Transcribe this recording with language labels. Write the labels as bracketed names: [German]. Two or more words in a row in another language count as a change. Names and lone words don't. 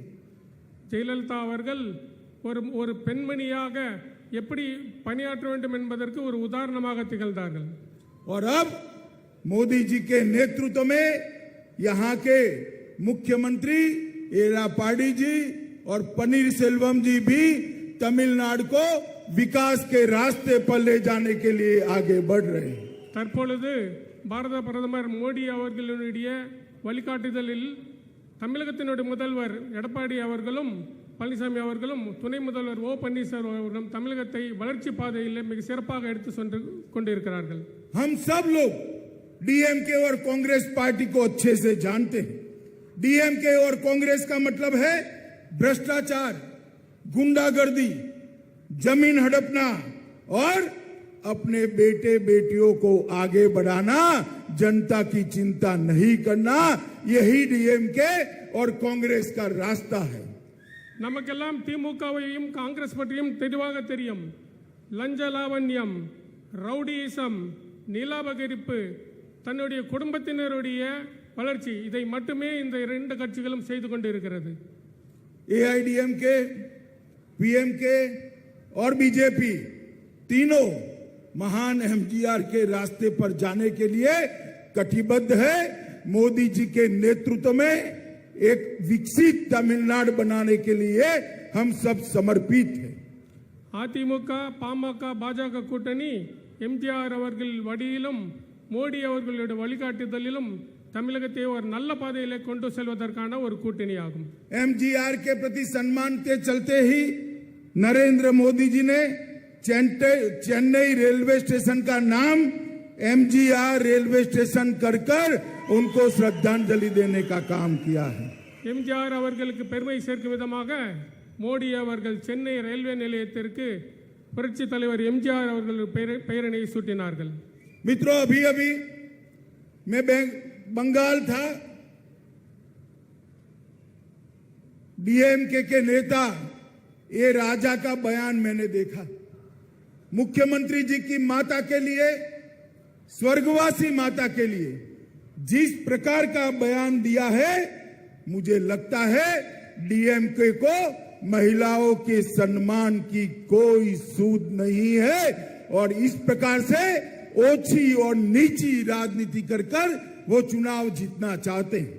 [Tamil] ஜெயலலிதா அவர்கள் ஒரு பெண்மணியாக எப்படி பணியாற்ற வேண்டும் என்பதற்கு ஒரு உதாரணமாக திகழ்ந்தார்கள். [Hindi] और अब मोदी जी के नेतृत्व में यहाँ के मुख्यमंत्री एरापाडी जी और पनीरसेल्वम जी भी तमिलनाडु को विकास के रास्ते पर ले जाने के लिए आगे बढ़ रहे हैं। [Tamil] தற்பொழுது பாரத பிரதமர் மோடி அவர்களுடைய வழிகாட்டுதலில் தமிழகத்தினுடைய முதல்வர் எடப்பாடி அவர்களும் பழனிசாமி அவர்களும் துணை முதல்வர் ஓ பன்னீர்செல்வம் அவர்களும் தமிழகத்தை வளர்ச்சி பாதையில் மிக சிறப்பாக எடுத்து சென்று கொண்டிருக்கிறார்கள். [Hindi] हम सब लोग डीएमके और कांग्रेस पार्टी को अच्छे से जानते हैं। डीएमके और कांग्रेस का मतलब है भ्रष्टाचार, गुंडागर्दी, जमीन हड़पना और अपने बेटे बेटियों को आगे बढ़ाना, जनता की चिंता नहीं करना, यही डीएमके और कांग्रेस का रास्ता है। [Tamil] நமக்கெல்லாம் திமுகவையும் காங்கிரஸ் பற்றியும் தெளிவாக தெரியும். லஞ்ச லாவண்யம், ரவுடியிசம், நிலாபகரிப்பு, தன்னுடைய குடும்பத்தினருடைய வளர்ச்சி, இதை மட்டுமே இந்த இரண்டு கட்சிகளும் செய்து கொண்டிருக்கிறது. [Hindi] एआईडीएमके, पीएमके और बीजेपी तीनों महान एमजीआर के रास्ते पर जाने के लिए कटिबद्ध है। मोदी जी के नेतृत्व में एक विकसित तमिलनाडु बनाने के लिए हम सब समर्पित हैं। [Tamil] அதிமுக, பாமக, பாஜக கூட்டணி எம்ஜிஆர் அவர்கள் வழியிலும் மோடி அவர்களுடைய வழிகாட்டுதலிலும் தமிழகத்தை ஒரு நல்ல பாதையிலே கொண்டு செல்வதற்கான ஒரு கூட்டணி ஆகும். [Hindi] एमजीआर के प्रति सम्मान के चलते ही नरेंद्र मोदी जी ने चेन्नई [English] railway station [Hindi] का नाम एमजीआर [English] railway station [Hindi] कर उनको श्रद्धांजलि देने का काम किया है। [Tamil] எம்ஜிஆர் அவர்களுக்கு பெருமை சேர்க்கும் விதமாக மோடி அவர்கள் சென்னை ரயில்வே நிலையத்திற்கு புரட்சி தலைவர் எம்ஜிஆர் அவர்கள் பெயரினை சூட்டினார்கள். [Hindi] मित्रों, अभी अभी मैं बंगाल था। डीएमके के नेता ये राजा का बयान मैंने देखा। मुख्यमंत्री जी की माता के लिए, स्वर्गवासी माता के लिए जिस प्रकार का बयान दिया है, मुझे लगता है डीएमके को महिलाओं के सम्मान की कोई सूद नहीं है और इस प्रकार से ओछी और नीची राजनीति कर वो चुनाव जीतना चाहते हैं।